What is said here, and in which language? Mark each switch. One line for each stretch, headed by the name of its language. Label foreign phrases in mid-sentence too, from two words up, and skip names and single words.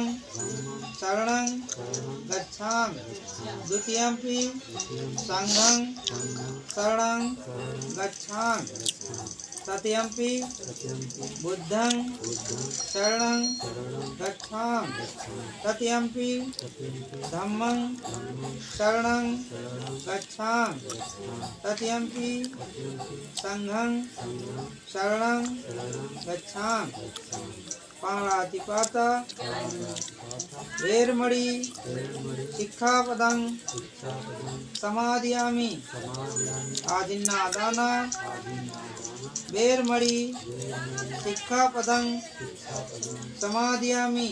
Pali: शरणं गच्छामि द्वितीयंपि संघं शरणं गच्छामि तृतीयंपि बुद्धं शरणं गच्छामि तृतीयंपि धम्मं शरणं गच्छामि तृतीयंपि संघं शरणं गच्छामि। पाणातिपाता वेरमणि शिक्षापदं समादयामि। आदिन्नादाना वेरमणि शिक्षापदं समादयामि।